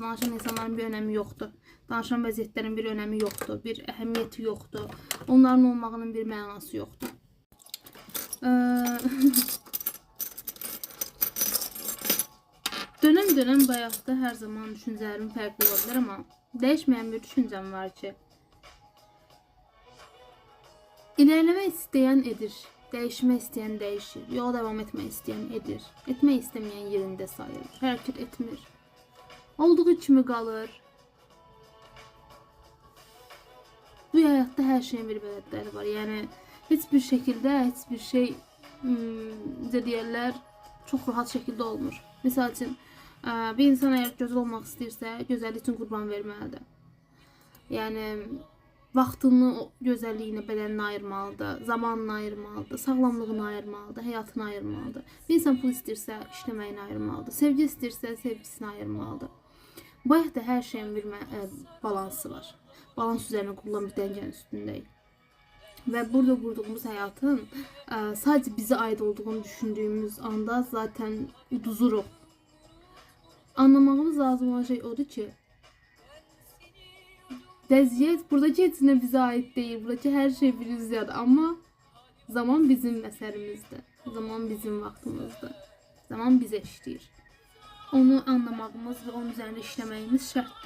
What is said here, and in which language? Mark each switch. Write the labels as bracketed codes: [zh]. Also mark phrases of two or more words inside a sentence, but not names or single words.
[az] Danışan insanların bir önəmi yoxdur. Danışan vəziyyətlərin bir önəmi yoxdur, bir əhəmiyyəti yoxdur. Onların olmağının bir mənası yoxdur. Dönəm bu həyatda hər zaman düşüncələrim fərqli ola bilər, amma dəyişməyən bir düşüncəm var ki, [tr] İlerlemek isteyen edir, değişmek isteyen değişir, yola devam etmek isteyen edir, etmek istemeyen yerinde sayılır, hareket [az] etmir, olduğu kimi qalır. [tr] Bu hayatta her şeyin bir bələdləri var, yəni hiçbir şekilde hiçbir şey deyirlər, çok rahat şekilde olmur. [az] Misal için bir insan eğer gözəl olmaq istəyirsə, gözəllik üçün qurban verməlidir. Yəni vaxtını gözəlliyinə, bədənini ayırmalıdır, zamanını ayırmalıdır, sağlamlığını ayırmalıdır, həyatını ayırmalıdır. Bir insan pul istəyirsə, işləməyini ayırmalıdır, sevgi istəyirsə, sevgisini ayırmalıdır. Bu həyatda hər şeyin bir balansı var. [tr] balans üzerine kurulan bir dəngenin üstündəyik. Ve burada kurduğumuz hayatın sadece bize ait olduğunu düşündüğümüz anda zaten uduzuruq. [az] Anlamamız lazım olan şey odur ki, vəziyyət buradakı heç nə bizə ait değil. Buradakı her şey bir üzyadır. Ama zaman bizim əsərimizdir. Zaman bizim vaxtımızdır. Zaman bizə işləyir. Onu anlamağımız ve onun üzerinde işləməyimiz şərtdir.